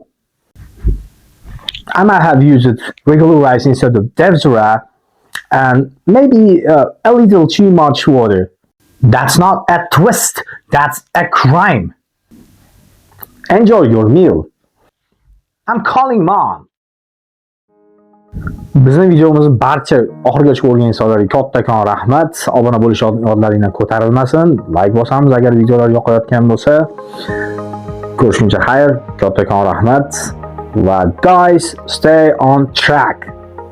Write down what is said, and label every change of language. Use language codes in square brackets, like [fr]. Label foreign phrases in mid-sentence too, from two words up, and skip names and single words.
[en] I might have used regular rice instead of Devzura and maybe a little too much water. That's not a twist, that's a crime. Enjoy your meal. I'm calling mom. [uz] Bizning videomizni barcha oxirigacha ko'rgan insonlarga kattakon rahmat. Obuna bo'lish yodlaringdan ko'tarilmasin. Like bosamiz agar videolar yoqayotgan bo'lsa. Ko'rishguncha xayr, kattakon rahmat va [en] guys, stay on track.